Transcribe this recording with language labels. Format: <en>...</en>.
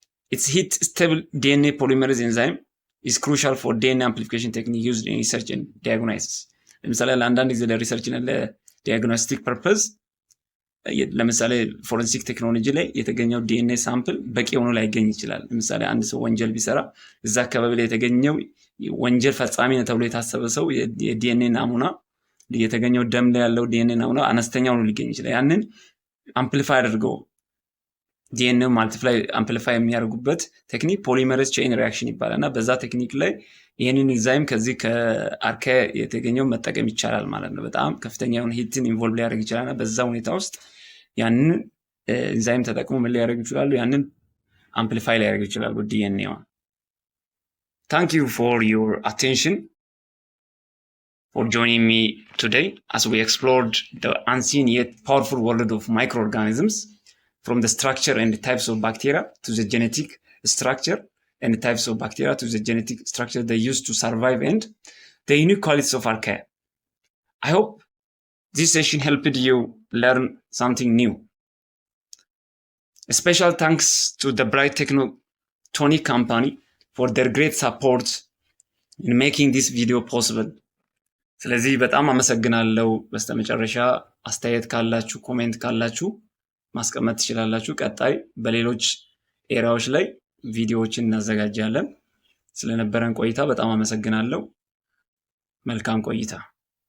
<en>Its heat stable DNA polymerase enzyme is crucial for DNA amplification technique used in research and diagnosis.</en> <am>ለምሳሌ ለአንዳንድ ጊዜ ለሪሰርች እና ለዲያግኖስቲክ ፐርፐዝ ለምሳሌ ፎረንሲክ ቴክኖሎጂ ላይ የተገኘው ዲኤንኤ ሳምፕል በቂ ሆኖ ላይገኝ ይችላል። ለምሳሌ አንድ ሰው ወንጀል ቢሰራ እዛ አካባቢ ላይ የተገኘው ወንጀል ፈጻሚ ነው ተብሎ የታሰበ ሰው የዲኤንኤ ናሙና የተገኘው ደም ላይ ያለው ዲኤንኤ ናሙና አነስተኛ ሆኖ ሊገኝ ይችላል። ያንን አምፕሊፋይ አድርገው ዲኤንኤ ማልቲፕላይ አምፕሊፋይ የሚያደርጉበት ቴክኒክ ፖሊመሬዝ ቼን ሪአክሽን ይባላልና በዛ ቴክኒክ ላይ ይሄንን ኢንዛይም ከዚህ ከአርካያ የተገኘው መጠቀም ይቻላል ማለት ነው። በጣም ከፍተኛ የሆነ ሂትን ኢንቮልቭ ሊያደርግ ይችላልና በዛ ሁኔታ ውስጥ ያንን ኢንዛይም ተጠቅሞ ምን ሊያደርጉ ይችላሉ? ያንን አምፕሊፋይ ሊያደርጉ ይችላሉ ዲኤንኤው።</am> <en>Thank you for your attention, for joining me today as we explored the unseen yet powerful world of microorganisms, from the structure and the types of bacteria to the genetic structure and the types of bacteria to the genetic structure they use to survive and the unique qualities of archaea. I hope this session helped you learn something new. A special thanks to the Bright Technotonic company for their great support in making this video possible.</en> <am>ስለዚህ በጣም አመሰግናለሁ። በስተመጨረሻ አስተያየት ካላችሁ ኮሜንት ካላችሁ ማስቀመጥ ትችላላችሁ። ቀጣይ በሌሎች ኤሪያዎች ላይ ቪዲዮዎችን እናዘጋጃለን። ስለነበረን ቆይታ በጣም አመሰግናለሁ። መልካም ቆይታ</am>